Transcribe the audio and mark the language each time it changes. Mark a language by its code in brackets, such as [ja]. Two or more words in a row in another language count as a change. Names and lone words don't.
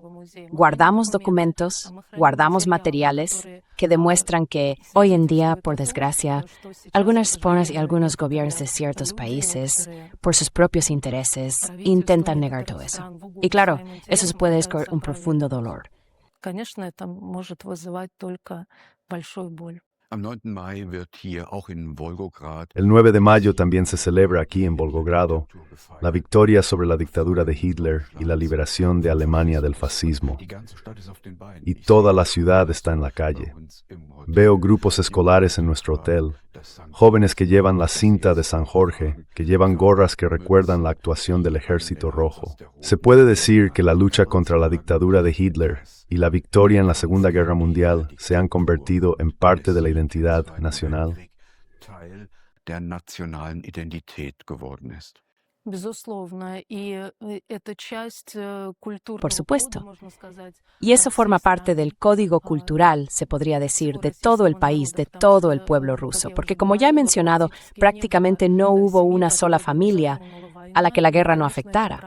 [es] Guardamos documentos, guardamos materiales que demuestran que, hoy en día, por desgracia, algunas personas y algunos gobiernos de ciertos países, por sus propios intereses, intentan negar todo eso. Y claro, eso puede causar un profundo dolor. [de] Am 9. Mai wird hier auch in Wolgograd [es] El 9 de mayo también se celebra aquí en Volgogrado la victoria sobre la dictadura de Hitler y la liberación de Alemania del fascismo. [de] Die ganze Stadt ist auf den Beinen. [es] Y toda la ciudad está en la calle. Veo grupos escolares en nuestro hotel, jóvenes que llevan la cinta de San Jorge, que llevan gorras que recuerdan la actuación del Ejército Rojo. Se puede decir que la lucha contra la dictadura de Hitler y la victoria en la Segunda Guerra Mundial se han convertido en parte de la identidad nacional. [de] Teil der nationalen Identität geworden ist. [es] Por supuesto. Y eso forma parte del código cultural, se podría decir, de todo el país, de todo el pueblo ruso. Porque como ya he mencionado, prácticamente no hubo una sola familia a la que la guerra no afectara.